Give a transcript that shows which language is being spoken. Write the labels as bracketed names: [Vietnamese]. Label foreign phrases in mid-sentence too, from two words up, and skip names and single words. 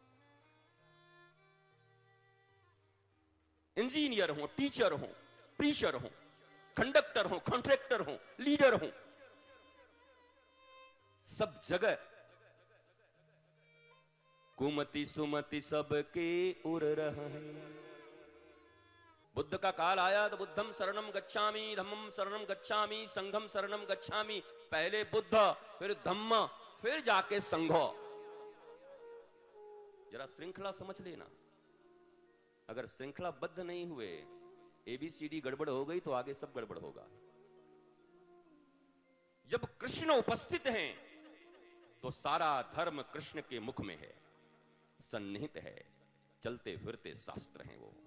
[Hindi] इंजीनियर हो, टीचर हो, प्रीचर हो, कंडक्टर हो, कॉन्ट्रैक्टर हो, लीडर हो, सब जगह कुमति सुमति सबके उड़ रहा है। बुद्ध का काल आया तो [Pali] बुद्धम शरणम गच्छामि, धम्मम शरणम गच्छामि, संघम शरणम गच्छामि। [Hindi] पहले बुद्ध, फिर धम्म, फिर जाके संघो। जरा श्रृंखला समझ लेना। अगर श्रृंखलाबद्ध नहीं हुए, ABCD गड़बड़ हो गई तो आगे सब गड़बड़ होगा। जब कृष्ण उपस्थित हैं तो सारा धर्म कृष्ण के मुख में है, सन्निहित है, चलते फिरते शास्त्र हैं वो।